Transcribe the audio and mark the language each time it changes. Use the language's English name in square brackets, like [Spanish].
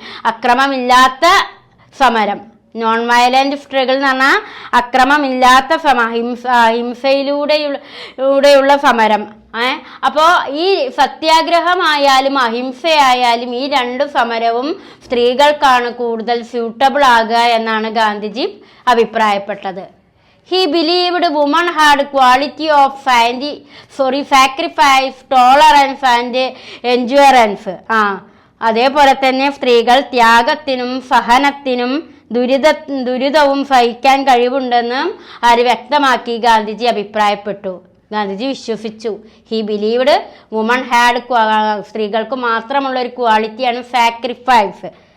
[Malayalam] അക്രമമില്ലാത്ത സമരം, [English] non violent struggle [Malayalam] എന്ന് പറഞ്ഞാൽ അക്രമമില്ലാത്ത അഹിംസയിലൂടെയുള്ള സമരം. അപ്പോൾ ഈ സത്യാഗ്രഹമായാലും അഹിംസയായാലും ഈ രണ്ട് സമരവും സ്ത്രീകൾക്കാണ് കൂടുതൽ സ്യൂട്ടബിൾ ആകുക എന്നാണ് ഗാന്ധിജി അഭിപ്രായപ്പെട്ടത്. [English] He believed women had quality of sacrifice, tolerance and endurance. [Malayalam] അതേപോലെ തന്നെ സ്ത്രീകൾ ത്യാഗത്തിനും സഹനത്തിനും ദുരിതവും സഹിക്കാൻ കഴിവുണ്ടെന്നും അത് വ്യക്തമാക്കി ഗാന്ധിജി അഭിപ്രായപ്പെട്ടു. ഗാന്ധിജി വിശ്വസിച്ചു. [English] he believed women had, [Malayalam] സ്ത്രീകൾക്ക് മാത്രമുള്ള ഒരു ക്വാളിറ്റിയാണ് സാക്രിഫൈസ്.